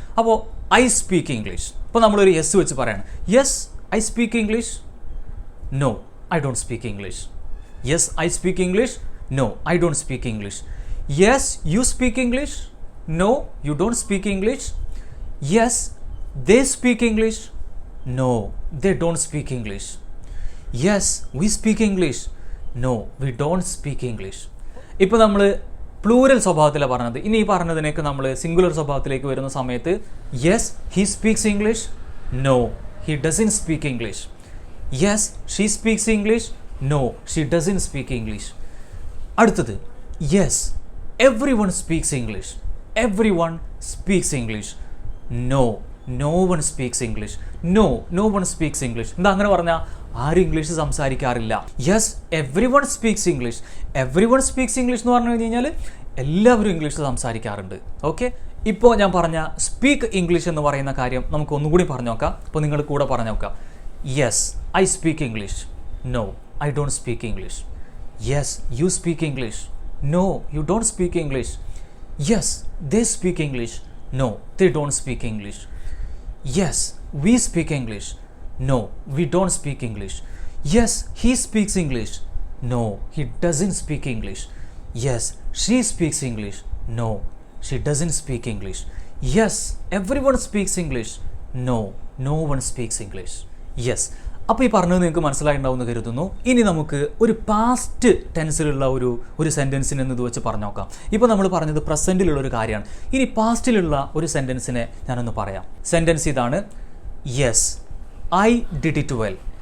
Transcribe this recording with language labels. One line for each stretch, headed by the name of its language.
English: അപ്പോൾ I speak English.
Malayalam: അപ്പോൾ നമ്മളൊരു യെസ് വെച്ച് പറയണം.
English: Yes I speak English, no I don't speak English. Yes I speak English, no I don't speak English. Yes you speak English, no you don't speak English. Yes they speak English, no they don't speak English. Yes we speak English, no we don't speak English.
Malayalam: ഇപ്പോൾ നമ്മൾ plural സ്വഭാവത്തിലാണ് പറഞ്ഞത്. ഇനി ഈ പറഞ്ഞതിനേക്ക് നമ്മൾ singular സ്വഭാവത്തിലേക്ക് വരുന്ന സമയത്ത്
English: Yes he speaks English, no he doesn't speak English. Yes she speaks English, no she doesn't speak English. അടുത്തത് yes everyone speaks English, everyone speaks English, no one speaks English, no one speaks English.
Malayalam: എന്താ അങ്ങനെ പറഞ്ഞാൽ ആരും English സംസാരിക്കാറില്ല.
English: yes everyone speaks English,
Malayalam: every one speaks English എന്ന് പറഞ്ഞു കഴിഞ്ഞാൽ എല്ലാവരും English സംസാരിക്കാറുണ്ട്. ഓക്കെ, ഇപ്പോൾ ഞാൻ പറഞ്ഞ സ്പീക്ക് ഇംഗ്ലീഷ് എന്ന് പറയുന്ന കാര്യം നമുക്ക് ഒന്നുകൂടി പറഞ്ഞു നോക്കാം. അപ്പോൾ നിങ്ങൾ കൂടെ പറഞ്ഞു നോക്കാം.
English: Yes I speak English, no I don't speak English. Yes you speak English, no you don't speak English. Yes they speak English, no they don't speak English. Yes, we speak English, no we don't speak English. Yes he speaks English, no he doesn't speak English. Yes she speaks English, no she doesn't speak English. Yes everyone speaks English, no one speaks English.
Malayalam: Yes, അപ്പോൾ ഈ പറഞ്ഞത് നിങ്ങൾക്ക് മനസ്സിലായിട്ടുണ്ടാവുമെന്ന് കരുതുന്നു. ഇനി നമുക്ക് ഒരു past ടെൻസിലുള്ള ഒരു സെൻറ്റൻസിനെ ഇത് വെച്ച് പറഞ്ഞു നോക്കാം. ഇപ്പോൾ നമ്മൾ പറഞ്ഞത് പ്രസൻറ്റിലുള്ള ഒരു കാര്യമാണ്. ഇനി പാസ്റ്റിലുള്ള ഒരു സെൻറ്റൻസിനെ ഞാനൊന്ന് പറയാം. സെൻറ്റൻസ് ഇതാണ്.
English: Yes I did it well.